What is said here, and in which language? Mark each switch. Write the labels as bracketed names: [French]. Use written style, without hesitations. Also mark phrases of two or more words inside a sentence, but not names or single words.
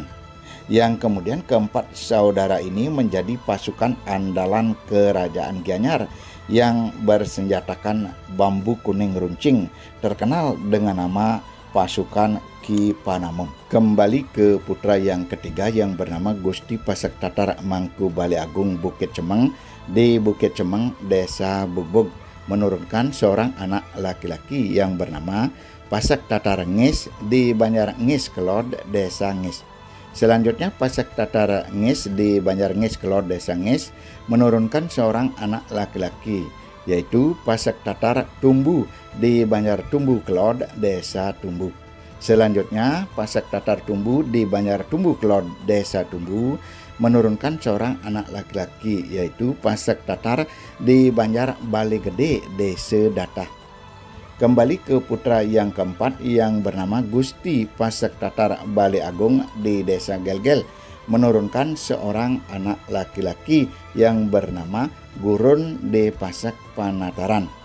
[Indonesian] Yang kemudian keempat saudara ini menjadi pasukan andalan Kerajaan Gianyar yang bersenjatakan bambu kuning runcing, terkenal dengan nama pasukan Ki Panamon. Kembali ke putra yang ketiga yang bernama Gusti Pasak Tatar Mangku Balai Agung Bukit Cemeng di Bukit Cemeng, Desa Bugbog, menurunkan seorang anak laki-laki yang bernama Pasak Tatar Ngis di Banjar Ngis Kelod, Desa Ngis. Selanjutnya Pasak Tatar Ngis di Banjar Ngis Kelod, Desa Ngis menurunkan seorang anak laki-laki, yaitu Pasak Tatar Tumbu di Banjar Tumbu Kelod, Desa Tumbu. Selanjutnya Pasak Tatar Tumbu di Banjar Tumbu Kelod, Desa Tumbu menurunkan seorang anak laki-laki, yaitu Pasak Tatar di Banjar Balai Gede, Desa Datah. Kembali ke putra yang keempat yang bernama Gusti Pasak Tatar Balai Agung di Desa Gelgel menurunkan seorang anak laki-laki yang bernama Gurun de Pasak Panataran.